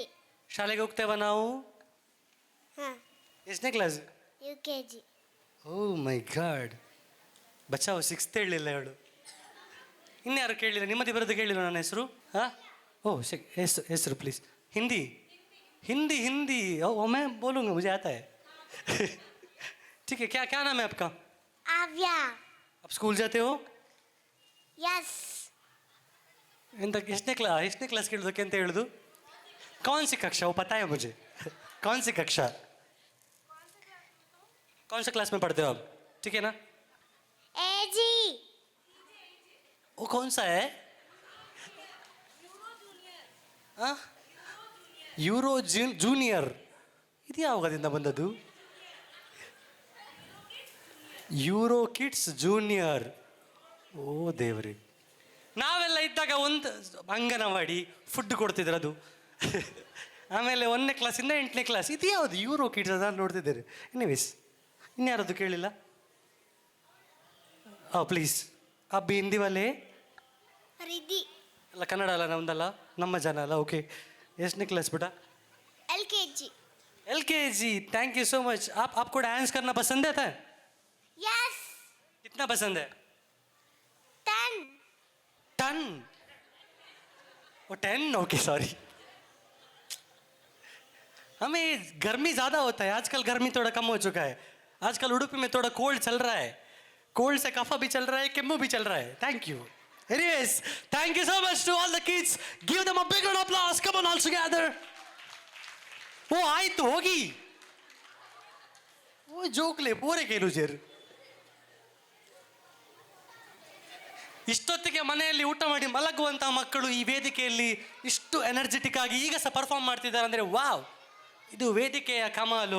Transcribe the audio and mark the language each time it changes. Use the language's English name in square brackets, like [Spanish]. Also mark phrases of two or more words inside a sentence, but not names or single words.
[Kannada] ಶಾಲೆಗೆ ಹೋಗ್ತೇವ ನಾವು? ಹಾಂ, ಎಷ್ಟನೇ ಕ್ಲಾಸ್? UKG. [English] oh my god, [Kannada] ಬಚಾವ್ 6th ಹೇಳಲಿಲ್ಲ ಹೇಳು. ಇನ್ಯಾರು ಕೇಳಿಲ್ಲ? ನಿಮ್ಮದಿ ಬರೋದು ಕೇಳಿಲ್ಲ ನನ್ನ ಹೆಸರು? ಹಾಂ, ಓ ಹೆಸರು ಪ್ಲೀಸ್. [Hindi] ಹಿಂದಿ हिंदी हिंदी ओ मैं बोलूँगा, मुझे आता है. ठीक है. क्या क्या नाम है आपका? आव्या. आप स्कूल जाते हो? यस. [Kannada] ಎಂತ ಎಷ್ಟನೇ ಕ್ಲಾಸ್ ಕೇಳೋದಕ್ಕೆ ಅಂತ ಹೇಳುದು? [Hindi] कौन सी कक्षा? वो पता है मुझे. कौन सी कक्षा? कौन सा क्लास में पढ़ते हो आप? ठीक है ना? AG. वो कौन सा है? हाँ, [Kannada] ಯೂರೋ ಜೂನಿಯರ್. ಇದು ಯಾವಾಗದಿಂದ ಬಂದದ್ದು? ಯೂರೋ ಕಿಡ್ಸ್ ಜೂನಿಯರ್. ಓ ದೇವ್ರಿ. ನಾವೆಲ್ಲ ಇದ್ದಾಗ ಒಂದು ಅಂಗನವಾಡಿ ಫುಡ್ ಕೊಡ್ತಿದ್ರು ಅದು. ಆಮೇಲೆ 1ನೇ ಕ್ಲಾಸಿಂದ 8ನೇ ಕ್ಲಾಸ್. ಇದು ಯಾವುದು ಯೂರೋ ಕಿಡ್ಸ್? ಅದನ್ನು ನೋಡ್ತಿದ್ದಾರೆ. ಎನಿವೇಸ್, ಇನ್ಯಾರದು ಕೇಳಿಲ್ಲ? [Hindi] ಪ್ಲೀಸ್. अभी हिंदी वाले? रिद्धि. [Kannada] ಅಲ್ಲ ಕನ್ನಡ ಅಲ್ಲ, ನಮ್ದಲ್ಲ, ನಮ್ಮ ಜನ ಅಲ್ಲ. ಓಕೆ. ಎಷ್ಟನೇ ಕ್ಲಾಸ್ बेटा? LKG. [Hindi] LKG. [English] thank you so much. [Hindi] आपको डांस करना पसंद है? यस. कितना पसंद है? 10. 10? वो 10? [English] okay sorry. [Hindi] हमें गर्मी ज़्यादा होता है आजकल. गर्मी थोड़ा कम हो चुका है आजकल. उडुपी में थोड़ा कोल्ड चल रहा है. कोल्ड से कफा भी चल रहा है, केम्मू भी चल रहा है. [English] thank you. Anyways, thank you so much to all the kids. Give them a big round of applause. Come on, all together. [Kannada] ಓ ಆಯ್ತು ಹೋಗಿ. [Tulu] ಓ ಜೋಕ್ಲೆ ಪೂರೆ ಕೇಳು ಜೇರು. [Kannada] ಇಷ್ಟೊತ್ತಿಗೆ ಮನೆಯಲ್ಲಿ ಊಟ ಮಾಡಿ ಮಲಗುವಂಥ ಮಕ್ಕಳು ಈ ವೇದಿಕೆಯಲ್ಲಿ ಇಷ್ಟು ಎನರ್ಜೆಟಿಕ್ ಆಗಿ ಈಗ ಸಹ ಪರ್ಫಾರ್ಮ್ ಮಾಡ್ತಿದ್ದಾರೆ ಅಂದರೆ ವಾವ್, ಇದು ವೇದಿಕೆಯ ಕಮಾಲು.